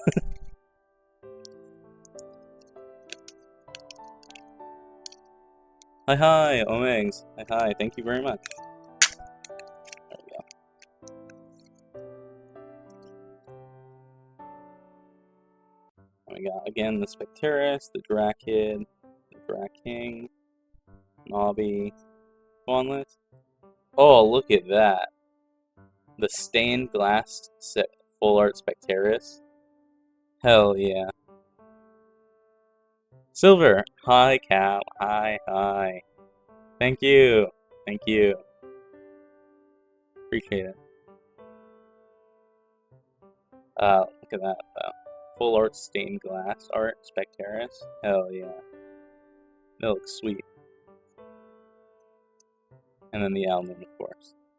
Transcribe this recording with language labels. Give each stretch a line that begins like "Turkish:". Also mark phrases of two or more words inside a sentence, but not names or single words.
English: Hi, Omegs. Hi, thank you very much. There we go. And we got, again, the Specteris, the Drakid, the Draking, Nobby, Fawnlet. Oh, look at that. The stained glass set full art Specteris. Hell yeah. Silver. Hi, Cal. Hi. Thank you. Thank you. Appreciate it. Look at that. Full art stained glass art Specteris. Hell yeah. That looks sweet. And then the Owloon, of course.